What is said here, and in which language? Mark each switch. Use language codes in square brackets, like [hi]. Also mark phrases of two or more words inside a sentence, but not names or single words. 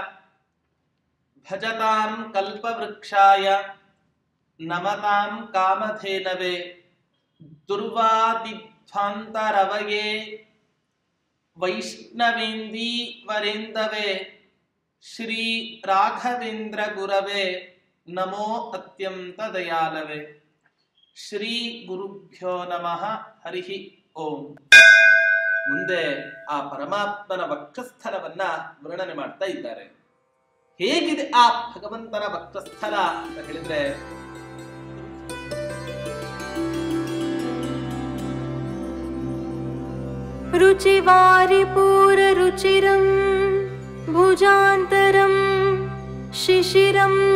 [sa] भजतां कल्पवृक्षाय नमतां कामधेनवे दुर्वादिध्वान्तरवये वैष्णवेन्दी वरेन्दवे श्री राघवेन्द्र गुरवे नमो अत्यंत दयालवे. ಶ್ರೀ ಗುರುಭ್ಯೋ ನಮಃ. ಹರಿ ಓಂ. [kn] ಮುಂದೆ ಆ ಪರಮಾತ್ಮನ ವಕ್ಷಸ್ಥಲವನ್ನ ವರ್ಣನೆ ಮಾಡ್ತಾ ಇದ್ದಾರೆ. ಹೇಗಿದೆ ಆ ಭಗವಂತನ ವಕ್ಷಸ್ಥಲ ಅಂತ ಹೇಳಿದ್ರೆ, [sa] ರುಚಿವಾರಿಪೂರ ರುಚಿರಂ ಭುಜಾಂತರಂ ಶಿಶಿರಂ